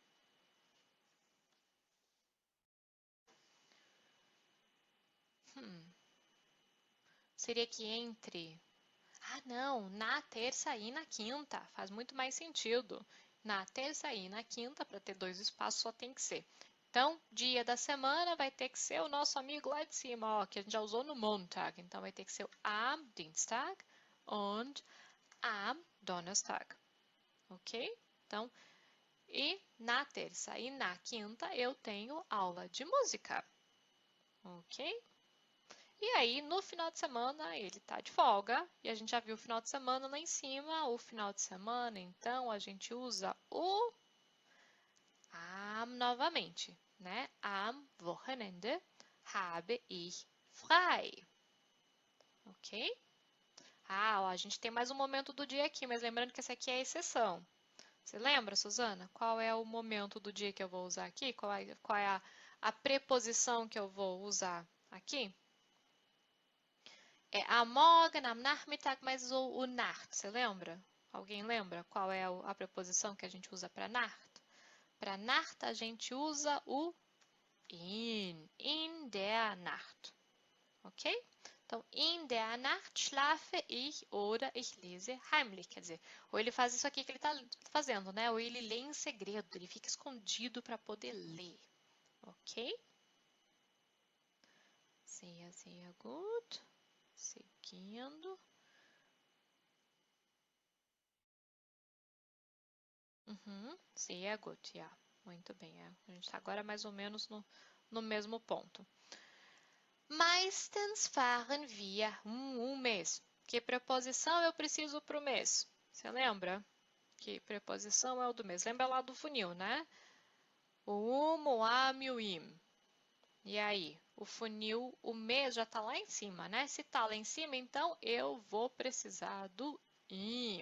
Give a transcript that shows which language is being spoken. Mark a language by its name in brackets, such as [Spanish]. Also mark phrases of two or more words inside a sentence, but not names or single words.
[Portuguese] Seria que entre. Ah, não, na terça e na quinta. Faz muito mais sentido. Na terça e na quinta, para ter dois espaços, só tem que ser. Então, dia da semana vai ter que ser o nosso amigo lá de cima, ó, que a gente já usou no Montag. Então, vai ter que ser o [German] am Dienstag und am Donnerstag. [Portuguese] Ok? Então, e na terça e na quinta eu tenho aula de música. Ok? E aí, no final de semana, ele tá de folga. E a gente já viu o final de semana lá em cima. O final de semana, então, a gente usa o am novamente, né? [German] Am Wochenende habe ich frei. [Portuguese] Ok? Ah, ó, a gente tem mais um momento do dia aqui, mas lembrando que essa aqui é a exceção. Você lembra, Suzana? Qual é o momento do dia que eu vou usar aqui? Qual é a preposição que eu vou usar aqui? [German] É am Morgen, am Nachmittag, [Portuguese] mas o Nacht, você lembra? Alguém lembra qual é a preposição que a gente usa para Nacht? Para Nacht a gente usa o [German] in der Nacht, [Portuguese] ok? [German] Então, in der Nacht schlafe ich oder ich lese heimlich, [Portuguese] quer dizer, ou ele faz isso aqui que ele está fazendo, né? Ou ele lê em segredo, ele fica escondido para poder ler, ok? [German] Sehr gut. Seguindo. Sehr gut, ja. [Portuguese] Muito bem. É. A gente está agora mais ou menos no mesmo ponto. [German] Meistens fahren wir mês. [Portuguese] Que preposição eu preciso para o mês? Você lembra? Que preposição é o do mês? Lembra lá do funil, né? O o am e o im. E aí? O funil, o mês já está lá em cima, né? Se está lá em cima, então eu vou precisar do im.